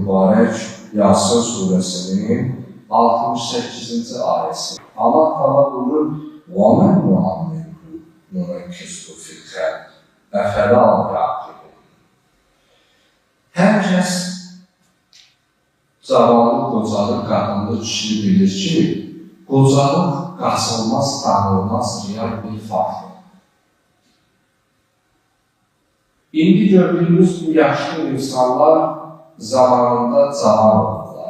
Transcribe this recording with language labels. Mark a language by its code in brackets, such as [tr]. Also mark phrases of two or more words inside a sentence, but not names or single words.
[az] mübarək Yasin surəsinin 68-ci ayəsi. Allah Teala buyurur: [ar] وَمَنْ نُعَمِّرْهُ نُنَكِّسْهُ فِي الْخَلْقِ أَفَلَا يَعْقِلُونَ. [az] Hər kəs zavallı, qocalıq, qadınlı kişi bilir ki, qocalıq qaçılmaz, tanınmaz real bir faktdır. İndi gördüyümüz bu yaşlı insanlar zamanında cavan oldular.